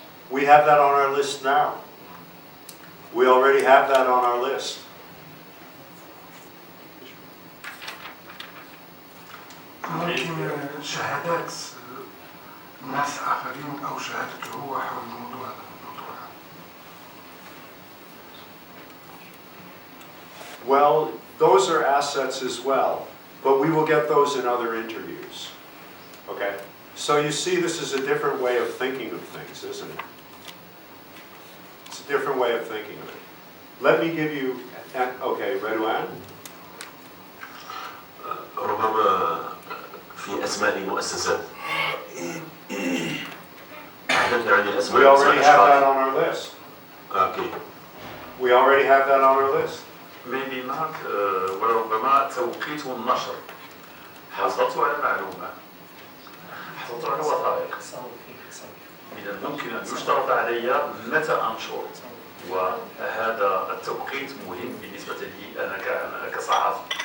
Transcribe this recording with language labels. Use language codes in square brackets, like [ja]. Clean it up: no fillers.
[en] We have that on our list now. We already have that on our list. [ar] ممكن شهادات ناس آخرين أو شهادته هو حول الموضوع هذا. [en] Well, those are assets as well, but we will get those in other interviews. Okay? So you see, this is a different way of thinking of things, isn't it? It's a different way of thinking of it. Let me give you, okay, Redouane? [ar] ربما في أسماء مؤسسات. [en] We already have that on our list. Okay. We already have that on our list. maybe not [ar] وربما توقيت النشر حصلت على معلومة، حصلت على وثائق، إذا ممكن أن يشترط علي متى أنشر، وهذا التوقيت مهم بالنسبة لي أنا كصحفي.